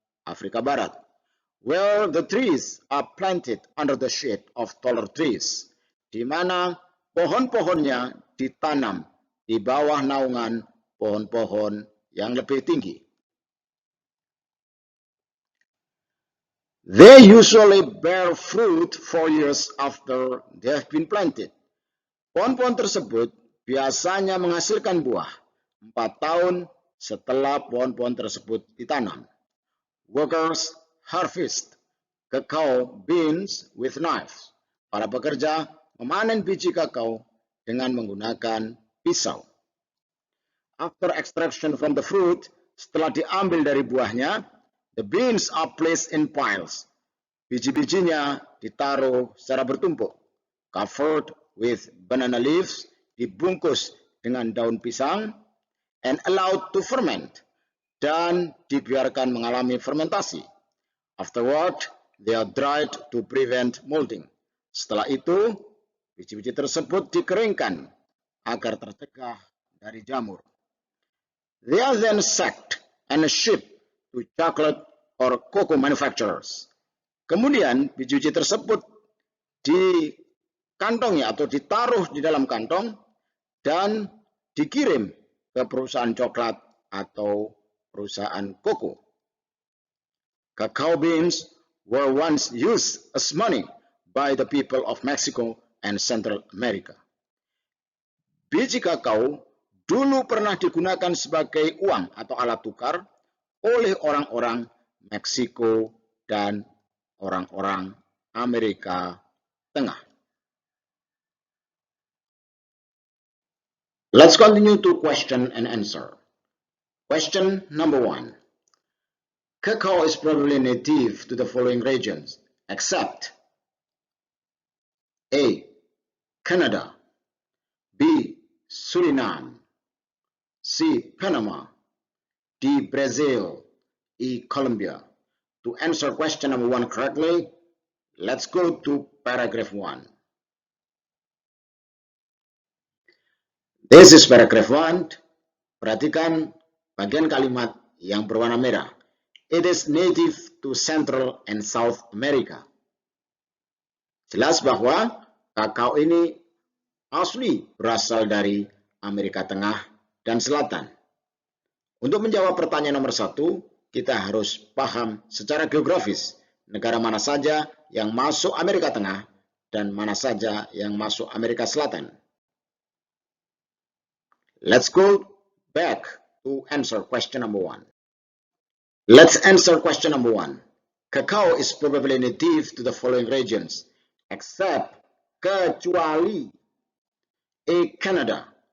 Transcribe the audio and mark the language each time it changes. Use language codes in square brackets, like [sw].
[id] Afrika Barat, [en] where the trees are planted under the shade of taller trees, [id] di mana pohon-pohonnya ditanam di bawah naungan pohon-pohon yang lebih tinggi. [en] They usually bear fruit 4 years after they have been planted. [id] Pohon-pohon tersebut biasanya menghasilkan buah 4 tahun setelah pohon-pohon tersebut ditanam. [en] Workers harvest cacao beans with knives. [id] Para pekerja memanen biji kakao dengan menggunakan pisau. [en] After extraction from the fruit, [id] setelah diambil dari buahnya, [en] the beans are placed in piles. [id] Biji-bijinya ditaruh secara bertumpuk, [en] covered with banana leaves, [id] dibungkus dengan daun pisang, [en] and allowed to ferment, [id] dan dibiarkan mengalami fermentasi. [en] Afterward, they are dried to prevent molding. [id] Setelah itu, biji-biji tersebut dikeringkan agar tercegah dari jamur. [en] They are then sacked and shipped to chocolate or cocoa manufacturers. [id] Kemudian biji-biji tersebut dikantongi atau ditaruh di dalam kantong dan dikirim ke perusahaan coklat atau perusahaan koko. [en] Cacao beans were once used as money by the people of Mexico and Central America. [id] Biji kakao dulu pernah digunakan sebagai uang atau alat tukar oleh orang-orang Meksiko dan orang-orang Amerika Tengah. [en] Let's continue to question and answer. Question number 1. Cacao is probably native to the following regions, except A. Canada, B. Suriname, C. Panama, D. Brazil, E. Colombia. To answer question number 1 correctly, let's go to paragraph 1. This is paragraph 1. [id] Perhatikan bagian kalimat yang berwarna merah. [en] It is native to Central and South America. [id] Jelas bahwa kakao ini asli berasal dari Amerika Tengah dan Selatan. Untuk menjawab pertanyaan nomor 1, kita harus paham secara geografis negara mana saja yang masuk Amerika Tengah dan mana saja yang masuk Amerika Selatan. [en] Let's go back to answer question number 1. Let's answer question number 1. Cacao is probably native to the following regions, except kecuali A. Canada.